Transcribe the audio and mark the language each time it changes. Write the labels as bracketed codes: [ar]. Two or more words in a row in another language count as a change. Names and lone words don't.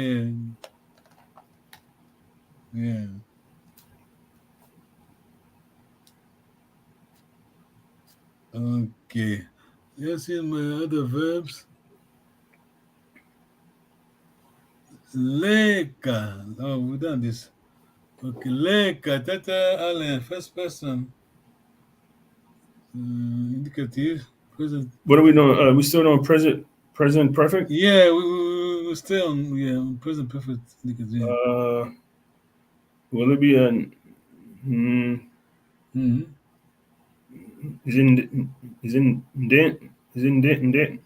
[en] Yeah. Okay. Let's see my other verbs. Leka. Oh, we've done this. Okay, leka. Tata Alain, first person. Indicative. Present. what are we doing? We still doing present perfect? Yeah, we stay on present perfect indicative. Yeah. Will it be an is in dent?